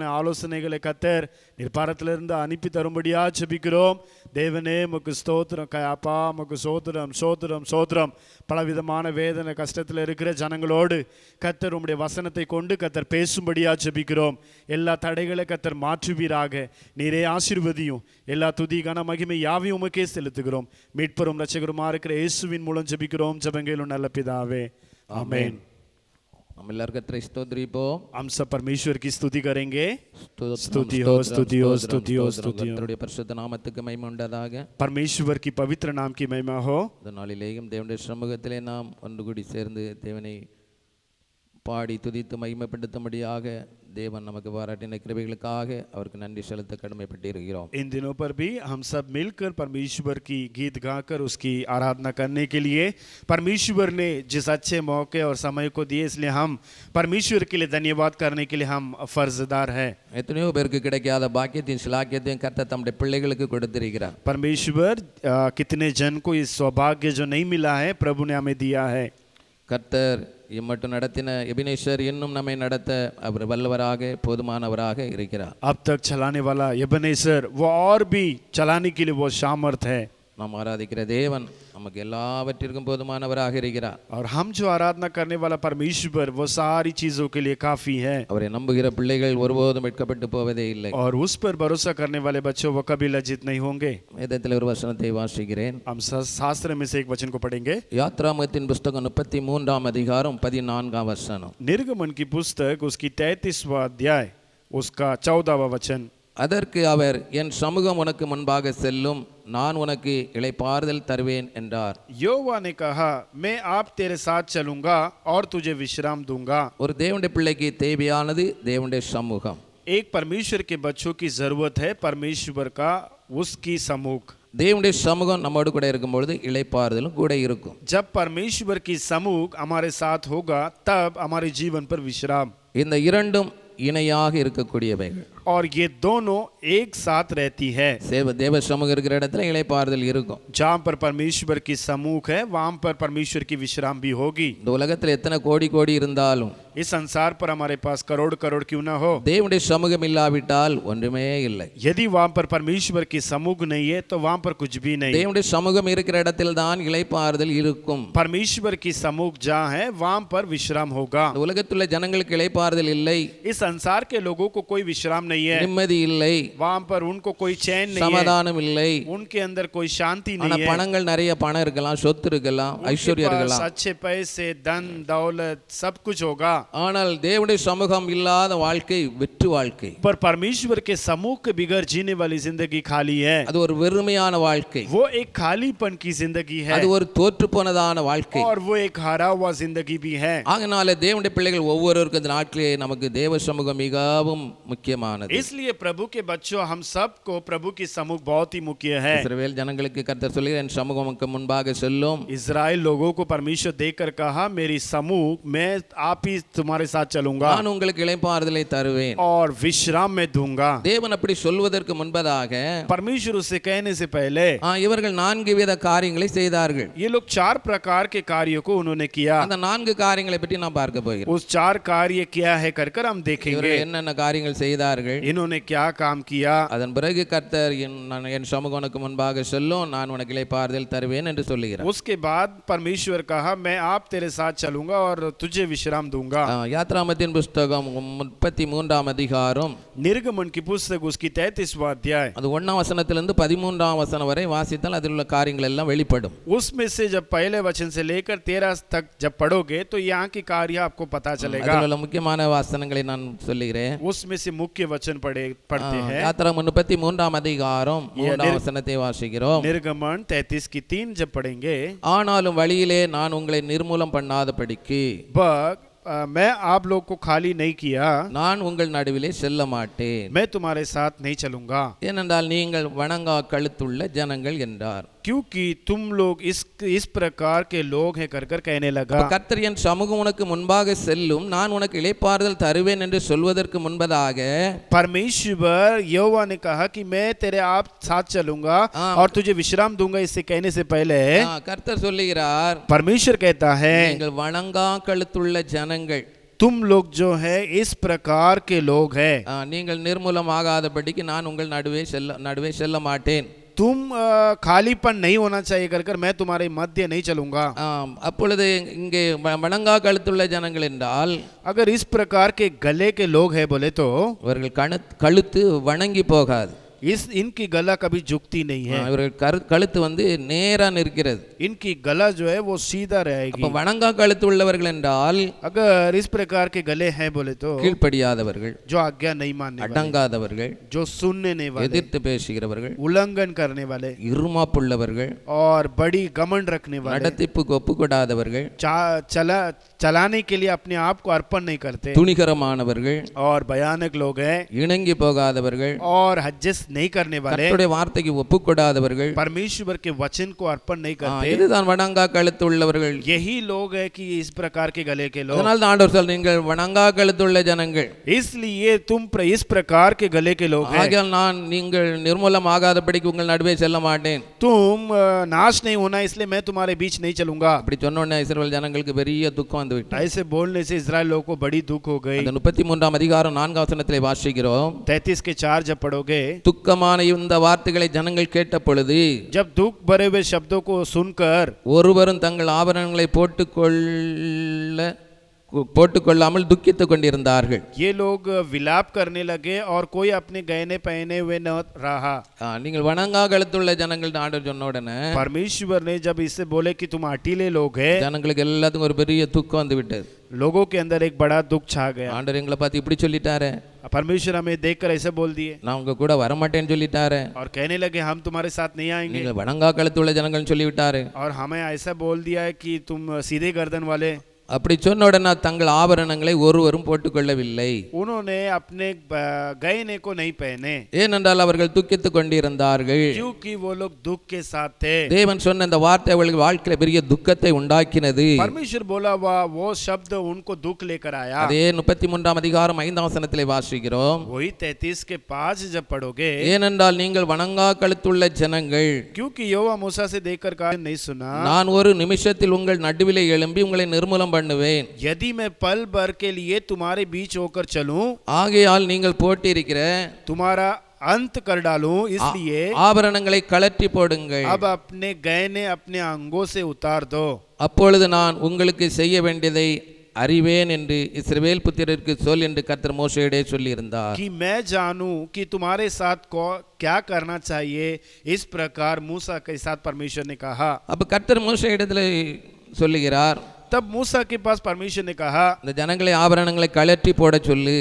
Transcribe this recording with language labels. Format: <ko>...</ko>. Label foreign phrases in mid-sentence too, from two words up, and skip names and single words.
<ta>ஆலோசனைகளை கர்த்தர் நீர் பரத்திலிருந்து அனுப்பி தரும்படியாக ஜெபிக்கிறோம் தேவனே உமக்கு ஸ்தோத்திரம் அப்பா உமக்கு ஸ்தோத்திரம் ஸ்தோத்திரம் ஸ்தோத்திரம் பலவிதமான வேதனை கஷ்டத்தில் இருக்கிற ஜனங்களோடு கர்த்தர் உம்முடைய வசனத்தை கொண்டு கர்த்தர் பேசும்படியாக ஜெபிக்கிறோம் எல்லா தடைகளை கர்த்தர் மாற்றுவீராக நீரே ஆசீர்வதியும் எல்லா துதி கன மகிமை யாவையும் உமக்கே செலுத்துகிறோம் மீட்பரும் ரட்சகருமா இருக்கிற இயேசுவின் மூலம் ஜெபிக்கிறோம் ஜெபங்களும் நல்ல பிதாவே ஆமென் हम எல்லாரும் கர்த்தரை ஸ்தோத்திரிப்போம்</ta> <hi>हम सब परमेश्वर की स्तुति करेंगे स्तुति हो स्तुति हो स्तुति हो स्तुति हो</hi> <ta>கர்த்தருடைய பரிசுத்த நாமத்துக்கு மகிமை உண்டாதாக</ta> <hi>परमेश्वर की पवित्र नाम की महिमा हो</hi> <ta>இந்த நாளிலேயும் தேவனுடைய சமூகத்திலே நாம் ஒன்று கூடி சேர்ந்து தேவனை பாடி துதித்து மகிமைப்படுத்தும்படியாக தேவன் நமக்கு பாராட்டின கிருபைகளுக்காக அவருக்கு நன்றி செலுத்த கடமைப்பட்டிருக்கிறோம்</ta> <hi>इन दिनों पर भी हम सब मिलकर परमेश्वर की गीत गाकर उसकी आराधना करने के लिए परमेश्वर ने जिस अच्छे मौके और समय को दिए इसलिए हम परमेश्वर के लिए धन्यवाद करने के लिए हम फर्जदार हैं</hi> <ta>எத்தனையோ பேருக்கு கிடைக்காத பாக்கியத்தையும் சிலாக்கியத்தையும் கர்த்தர் தம்முடைய பிள்ளைகளுக்கு கொடுத்திருக்கிறார்</ta> <hi>परमेश्वर कितने जन को इस सौभाग्य जो नहीं मिला है प्रभु ने हमें दिया है</hi> <ta>கர்த்தர் இம்மட்டும் நடத்தின எபினேசர் இன்னும் நம்மை நடத்த அவர் வல்லவராக போதுமானவராக இருக்கிறார்</ta> <hi>अब तक चलाने वाला एबेनेजर वो और भी चलाने के लिए वो सामर्थ है</hi> <ta>நாம் ஆராதிக்கிற தேவன் நமக்கு எல்லாவற்றிற்கும் போதுமானவராக இருக்கிறார்</ta> <hi>और हम जो आराधना करने वाला परमेश्वर वो सारी चीजों के लिए काफी है</hi> <ta>அவரை நம்புகிற பிள்ளைகள் ஒருபோதும் வெட்கப்பட்டு போவதே இல்லை</ta> <hi>और उस पर भरोसा करने वाले बच्चों वो कभी लज्जित नहीं होंगे</hi> <ta>வேதத்தில் ஒரு வசனத்தை வாசிக்கிறேன்</ta> <hi>हम शास्त्र में से एक वचन को पढ़ेंगे</hi> <ta>யாத்ராகமத்தின் புத்தகம் 33ஆம் அதிகாரம் 14ஆம் வசனம்</ta> <hi>निर्गमन की पुस्तक उसकी 33वां अध्याय उसका 14वां वचन</hi> <ta>அதற்கு அவர் என் சமூகம் உனக்கு முன்பாக செல்லும் நான் உனக்கு இளைப்பாறுதல் தருவேன் என்றார்</ta> <hi>यहोवा ने कहा मैं आप तेरे साथ चलूंगा और तुझे विश्राम दूंगा</hi> <ta>ஒரு தேவனுடைய பிள்ளைக்கு தேவையானது தேவனுடைய சமூகம்</ta> <hi>एक परमेश्वर के बच्चों की जरूरत है परमेश्वर का उसकी समूह</hi> <ta>தேவனுடைய சமூகம் நம்மோடு கூட இருக்கும் பொழுது இளைப்பாறுதலும் கூட இருக்கும்</ta> <hi>जब परमेश्वर की समूह हमारे साथ होगा तब हमारे जीवन पर विश्राम</hi> <ta>இந்த இரண்டும் இணையாக இருக்கக்கூடியவைகள்</ta> <hi>और ये दोनों एक साथ रहती है।</hi> <ta>தேவ சமூகம் இருக்கிற இடத்துல இளைப்பாறுதல் இருக்கும்.</ta> <hi>जहाँ पर परमेश्वर की समूह है वहां पर परमेश्वर की विश्राम भी होगी।</hi> <ta>இந்த உலகத்துல எத்தனை கோடி கோடி இருந்தாலும்</ta> <hi>इस संसार पर हमारे पास करोड़ करोड़ क्यों ना हो,</hi> <ta>தேவனுடைய சமூகம் இல்லாவிட்டால் ஒன்றுமே இல்லை.</ta> <hi>यदि वहां पर परमेश्वर की समूह नहीं है तो वहां पर कुछ भी नहीं।</hi> <ta>தேவனுடைய சமூகம் இருக்கிற இடத்தில் தான் இளைப்பாறுதல் இருக்கும்.</ta> <hi>परमेश्वर की समूह जहाँ है वहां पर विश्राम होगा।</hi> <ta>இந்த உலகத்துள்ள ஜனங்களுக்கு இளைப்பாறுதல் இல்லை,</ta> <hi>इस संसार के लोगों को कोई विश्राम नहीं है,</hi> <ta>நிம்மதி இல்லை,</ta> <hi>वहां पर उनको कोई चैन नहीं है,</hi> <ta>சமாதானம் இல்லை.</ta> <hi>उनके अंदर कोई शांति</hi> <ta>ஆனா</ta> <hi>नहीं है।</hi> <ta>பணங்கள் நிறைய பணம் இருக்கலாம், சொத்து இருக்கலாம்,</ta> <hi>उनके</hi> <ta>ஐஸ்வர்யம்</ta> <hi>पास</hi> <ta>இருக்கலாம்.</ta> <hi>अच्छे पैसे, धन दौलत सब कुछ होगा,</hi> <ta>ஆனால் தேவனுடைய சமூகம் இல்லாத வாழ்க்கை வெற்று வாழ்க்கை.</ta> <hi>पर परमेश्वर के समूह के बिगैर जीने वाली जिंदगी खाली है।</hi> <ta>அது ஒரு வெறுமையான வாழ்க்கை,</ta> <hi>वो एक खालीपन की जिंदगी है</hi> <ta>அது ஒரு தோற்று போனதான வாழ்க்கை.</ta> <hi>और वो एक हारा हुआ जिंदगी भी है।</hi> <ta>ஆகையால தேவனுடைய பிள்ளைகள் ஒவ்வொருவருக்கும் இந்த நாட்களே நமக்கு தேவ சமூகம் மிகவும் முக்கியமானது.</ta> <hi>इसलिए प्रभु के बच्चों हम सबको प्रभु की समूह बहुत ही मुख्य है।</hi> <ta>இஸ்ரவேல் ஜனங்களுக்கு கர்த்தர் சொல்கிறார், என் சமூகமுக்கு முன்பாக செல்லும்.</ta> <hi>इजराइल लोगों को परमेश्वर देखकर कहा, मेरी समूह मैं आप ही तुम्हारे साथ चलूंगा</hi> <ta>நான் உங்களுக்கு இளைப்பாறுதலை தருவேன்.</ta> <hi>और विश्राम में दूंगा।</hi> <ta>தேவன் அப்படி சொல்வதற்கு முன்பதாக</ta> <hi>परमेश्वर उसे कहने से पहले</hi> <ta>இவர்கள் 4 வித காரியங்களை செய்தார்கள்.</ta> <hi>ये लोग 4 प्रकार के कार्यों को उन्होंने किया।</hi> <ta>அந்த 4 காரியங்களை பற்றி நாம் பார்க்க போகிறோம்.</ta> <hi>उस 4 कार्य क्या है कर हम देखेंगे।</hi> <ta>இவர்கள் என்னென்ன காரியங்கள் செய்தார்கள்,</ta> <hi>इन्होंने क्या काम किया।</hi> <ta>அதன் பிறகு கர்த்தர் என் சமூகனுக்கு முன்பாக செல்லும், நான் உனக்கு இளைப்பாறுதல் தருவேன் என்று சொல்லுகிறார்.</ta> <hi>उसके बाद परमेश्वर कहा, मैं आप तेरे साथ चलूंगा और तुझे विश्राम दूंगा।</hi> <ta>யாத்ராமத்தின் புஸ்தகம் 33ஆம் அதிகாரம்,</ta> <hi>निर्गमन की पुस्तक उसकी 33वां अध्याय,</hi> <ta>அது 1ஆம் வசனத்திலிருந்து 13ஆம் வசனம் வரை வாசித்தால் அதில் உள்ள காரியங்கள் எல்லாம் வெளிப்படும்.</ta> <hi>उसमें से जब पहले वचन से लेकर 13 तक जब पढ़ोगे तो यहाँ की कार्य आपको पता चलेगा।</hi> <ta>அதில் உள்ள முக்கியமான வசனங்களை நான் சொல்லுகிறேன்.</ta> <hi>उसमें से मुख्य वचन पढ़ते हैं।</hi> <ta>யாத்ராகமம் 33ஆம் அதிகாரம் 3ஆம் வசனத்தை வாசிக்கிறோம்.</ta> <hi>निर्गमन 33 की 3 जब पढ़ेंगे,</hi> <ta>ஆனாலும் வழியிலே நான் உங்களை நிர்மூலம் பண்ணாதபடிக்கு</ta> <hi>मैं आप लोग को खाली नहीं किया,</hi> <ta>நான் உங்கள் நடுவிலே செல்ல மாட்டேன்,</ta> <hi>मैं तुम्हारे साथ नहीं चलूंगा,</hi> <ta>ஏனென்றால் நீங்கள் வணங்கா கழுத்துள்ள ஜனங்கள் என்றார்.</ta> <hi>क्योंकि तुम लोग इस प्रकार के लोग हैं कर कहने लगा।</hi> <ta>கர்த்தர் என் சமூகம் உனக்கு முன்பாக செல்லும், நான் உனக்கு இளைப்பாறுதல் தருவேன் என்று சொல்வதற்கு முன்பதாக</ta> <hi>परमेश्वर यहोवा ने कहा कि मैं तेरे आप साथ चलूंगा और तुझे विश्राम दूंगा, इससे कहने से पहले</hi> <ta>கர்த்தர் சொல்லுகிறார்,</ta> <hi>परमेश्वर कहता है,</hi> <ta>நீங்கள் வணங்கா கழுத்துள்ள ஜனங்கள்,</ta> <hi>तुम लोग जो है इस प्रकार के लोग हैं,</hi> <ta>நீங்கள் நிர்மூலமாகாதபடிக்கு நான் உங்கள் நடுவே செல்ல மாட்டேன்.</ta> <hi>तुम खालीपन नहीं होना चाहिए कर मैं तुम्हारे मध्य नहीं चलूंगा।</hi> <ta>அப்பொழுது இங்கே வணங்கா கழுத்துள்ள ஜனங்கள் என்றால்,</ta> <hi>अगर इस प्रकार के गले के लोग हैं बोले तो</hi> <ta>இவர்கள் கழுத்து வணங்கி போகாது.</ta> <hi>इनकी गला कभी झुकती नहीं है,</hi> <ta>இவர்கள் கழுத்து வந்து நேரா நிற்கிறது.</ta> <hi>इनकी गला जो है वो सीधा रहेगी।</hi> <ta>அப்ப வணங்கா கழுத்து உள்ளவர்கள் என்றால்,</ta> <hi>अगर इस प्रकार के गले हैं बोले तो</hi> <ta>கீழ்ப்படியாதவர்கள்,</ta> <hi>जो आज्ञा नहीं मानने वाले,</hi> <ta>அடங்காதவர்கள்,</ta> <hi>जो सुनने नहीं वाले,</hi> <ta>எதிர்த்து பேசுகிறவர்கள்,</ta> <hi>उल्लंघन करने वाले,</hi> <ta>இருமாப்புள்ளவர்கள்,</ta> <hi>और बड़ी घमंड रखने वाले,</hi> <ta>நடத்திப்புக்கு ஒப்புக்கொடாதவர்கள்,</ta> <hi>चलाने के लिए अपने आप को अर्पण नहीं करते,</hi> <ta>துணிகரமானவர்கள்,</ta> <hi>और भयानक लोग हैं,</hi> <ta>இணங்கி போகாதவர்கள்,</ta> <hi>और हज्जस नहीं करने वाले,</hi> <ta>கர்த்தருடைய வார்த்தைக்கு ஒப்புக்கொடாதவர்கள்,</ta> <hi>परमेश्वर के वचन को अर्पण नहीं करते,</hi> <ta>இதுதான் வணங்கா கழுத்து உள்ளவர்கள்.</ta> <hi>यही लोग है कि इस प्रकार के गले के लोग।</hi> <ta>அதனால் தான் ஆண்டவர் சொல்றார், நீங்கள் வணங்கா கழுத்துள்ள ஜனங்கள்,</ta> <hi>इसलिए तुम इस प्रकार के गले के लोग हैं,</hi> <ta>ஆகையால் நான் நீங்கள் நிர்மூலம் ஆகாதபடிக்கு உங்கள் நடுவே செல்ல மாட்டேன்.</ta> <hi>तुम नाश नहीं होना इसलिए मैं तुम्हारे बीच नहीं चलूंगा।</hi> <ta>அப்படி சொன்ன உடனே இஸ்ரவேல் ஜனங்களுக்கு பெரிய துக்கம் வந்து விட்டது.</ta> <hi>ऐसे बोलने से इस्राएल लोगों को बड़ी दुख हो गई।</hi> <ta>33ஆம் அதிகாரம் 4ஆம் வசனத்திலே வாசிக்கிறோம்,</ta> <hi>33 के 4 जब पढ़ोगे,</hi> <ta>துக்கமான இந்த வார்த்தைகளை ஜனங்கள் கேட்ட பொழுது,</ta> <hi>जब दुख भरे हुए शब्दों को सुनकर</hi> <ta>ஒருவரும் தங்கள் ஆபரணங்களை போட்டுக்கொள்ளாமல் துக்கித்துக் கொண்டிருந்தார்கள்.</ta> <hi>ये लोग विलाप करने लगे और कोई अपने गहने पहने हुए न रहा।</hi> <ta>நீங்கள் வணங்கா கழுத்துள்ள ஜனங்கள் ஆண்டவர் சொன்ன உடனே,</ta> <hi>परमेश्वर ने जब इससे बोले कि तुम अटीले लोग हैं,</hi> <ta>ஜனங்களுக்கு எல்லாத்துக்கும் ஒரு பெரிய துக்கம் வந்து விட்டது.</ta> <hi>लोगों के अंदर एक बड़ा दुख छा गया।</hi> <ta>ஆண்டவர் எங்களை பார்த்து இப்படி சொல்லிட்டாரு,</ta> <hi>परमेश्वर हमें देखकर ऐसे बोल दिए,</hi> <ta>நான் உங்க கூட வரமாட்டேன்னு சொல்லிட்டாரு,</ta> <hi>और कहने लगे हम तुम्हारे साथ नहीं आएंगे,</hi> <ta>நீங்கள் வணங்கா கழுத்துள்ள ஜனங்கள் சொல்லிவிட்டாரு,</ta> <hi>और हमें ऐसा बोल दिया है कि तुम सीधे गर्दन वाले।</hi> <ta>அப்படி சொன்ன உடனே தங்கள் ஆபரணங்களை ஒருவரும் போட்டுக்கொள்ளவில்லை.</ta> <hi>उन्होंने अपने गहने को नहीं पहने,</hi> <ta>ஏனென்றால் அவர்கள் துக்கித்துக் கொண்டிருந்தார்கள்.</ta> <hi>क्योंकि वो लोग दुख के साथ थे.</hi> <ta>தேவன் சொன்ன இந்த வார்த்தை அவர்கள் வாழ்க்கையில பெரிய துக்கத்தை உண்டாக்கினது.</ta> <hi>परमेश्वर बोला वो शब्द उनको दुख लेकर आया.</hi> <ta>அதே 33ஆம் அதிகாரம் 5ஆம் வசனத்திலே வாசிக்கிறோம்.</ta> <hi>वही 33 के 5 जब पढ़ोगे,</hi> <ta>ஏனென்றால் நீங்கள் வணங்கா கழுத்துள்ள ஜனங்கள்,</ta> <hi>क्योंकि यहोवा मूसा से देखकर कहा नहीं सुना,</hi> <ta>நான் ஒரு நிமிஷத்தில் உங்கள் நடுவிலே எழும்பி உங்களை நிர்மூலம் பண்ணுவேன்.</ta> <hi>यदि मैं पल भर के लिए तुम्हारे बीच होकर चलूं,</hi> <ta>ஆகையால் நீங்கள் போட்டிருக்கிற</ta> <hi>तुम्हारा अंत कर डालूं, इसलिए</hi> <ta>ஆபரணங்களை கழற்றி போடுங்கள்.</ta> <hi>अब अपने गहने अपने अंगों से उतार दो.</hi> <ta>அப்பொழுது நான் உங்களுக்கு செய்ய வேண்டியதை அறிவேன் என்று இஸ்ரவேல் புத்திரருக்கு சொல் என்று கர்த்தர் மோசேயிடம் சொல்லியிருந்தார்.</ta> <hi>कि मैं जानूं कि तुम्हारे साथ को क्या करना चाहिए, इस प्रकार मूसा के साथ परमेश्वर ने कहा.</hi> <ta>அப்ப கர்த்தர் மோசேயிடத்தில் சொல்லுகிறார்,</ta> <hi>तब मूसा के पास परमेश्वर ने कहा,</hi> <ta>இந்த ஜனங்களை ஆபரணங்களை கழற்றி போட சொல்லு.</ta>